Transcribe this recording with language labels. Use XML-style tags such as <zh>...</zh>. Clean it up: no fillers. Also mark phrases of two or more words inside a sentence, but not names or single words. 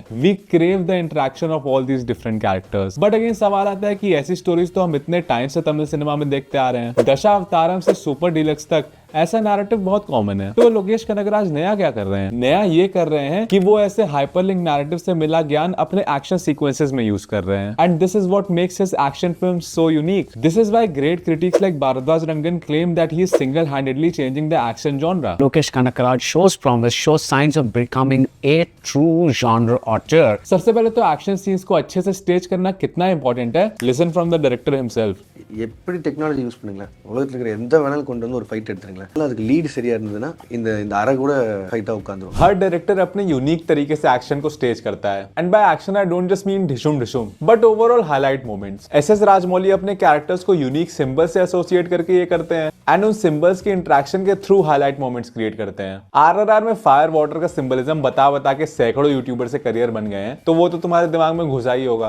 <en>We crave the interaction of all these different characters. but again</en> <hi>सवाल आता है कि ऐसी स्टोरीज तो हम इतने टाइम से तमिल सिनेमा में देखते आ रहे हैं। दशावतारम से सुपर डीलक्स तक ऐसा नैरेटिव बहुत कॉमन है। तो लोकेश कनगराज नया क्या कर रहे हैं? नया ये कर रहे हैं कि वो ऐसे</hi> <en>hyperlink narrative</en> <hi>से मिला ज्ञान अपने</hi> <en>action sequences</en> <hi>में यूज कर रहे हैं।</hi> <en>And this is what makes his action film so unique. This is why great critics like Bharadwaj Rangan claim that he is single-handedly changing the action genre. Lokesh Kanakaraj shows promise, shows signs of becoming a true genre auteur.</en> <hi>सबसे पहले तो</hi> <en>action scenes</en> <hi>को अच्छे से स्टेज करना कितना इंपॉर्टेंट है,</hi> <en>listen from the director himself.</en> <ta>எப்படி</ta> <en>technology use</en> <ta>பண்ணுங்களேன், உலகத்தில் இருக்கிற எந்த வேணாலும் கொண்டு வந்து ஒரு ஃபைட் எடுத்துருங்களேன், அதுக்கு லீடு சரியா இருந்ததுன்னா இந்த இந்த அரை கூட ஃபைட்டாக உட்காந்துரும்।</ta> <hi>हर डायरेक्टर अपने यूनिक तरीके से एक्शन को स्टेज करता है।</hi> <en>And by action I don't just mean dhishum dhishum but overall highlight moments.</en> <hi>एसएस राजमौली अपने कैरेक्टर्स को</hi> <en>unique symbol</en> <hi>से एसोसिएट करके ये करते हैं एंड उन सिंबल्स के इंटरेक्शन के थ्रू</hi> <en>highlight moments create</en> <hi>करते हैं। आरआरआर में</hi> <en>fire water</en> <hi>का सिंबलिज्म बता बता के सैकड़ों यूट्यूबर से करियर बन गए हैं, तो वो तो तुम्हारे दिमाग में घुसा ही होगा।</hi>